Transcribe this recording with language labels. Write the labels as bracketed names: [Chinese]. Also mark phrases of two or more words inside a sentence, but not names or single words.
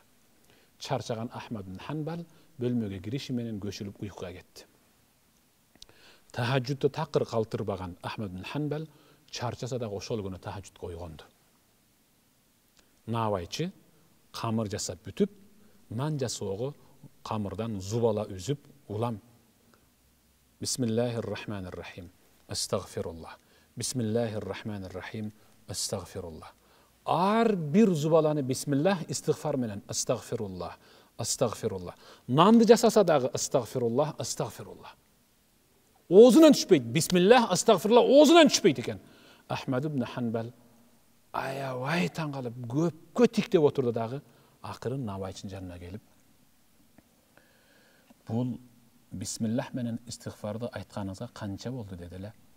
[Kyrgyz] Чарчаган Ахмад ибн Ханбал бөлмөгө кириши менен көчүлүп уйкуга кетти. Тахажжудду такыр калтырбаган Ахмад ибн Ханбал чарчаса дагы ошол күнү тахажжудка ойгонду. Наабайчы камыр жасап бүтүп, нан жасоого камырдан зубала үзүп улам. [Arabic] بسم الله الرحمن الرحيم. [Kyrgyz] Астагфируллах. [Arabic] بسم الله الرحمن الرحيم. [Kyrgyz] Астагфируллах. Ар бир зубаланы бисмиллах истигфар менен астагфируллах. Астагфируллах. Нанды жасаса дагы [Arabic] أستغفر الله، أستغفر الله. [Kyrgyz] Оозунан түшпөйт. [Arabic] بسم الله، أستغفر الله [Kyrgyz] оозунан түшпөйт экен. Ахмад ибн Ханбал аябай таң калып көпкө тиктеп отурду дагы акырын наабайчынын жанына келип, бул бисмиллах менен истигфарды айтканыңызга канча болду деди эле.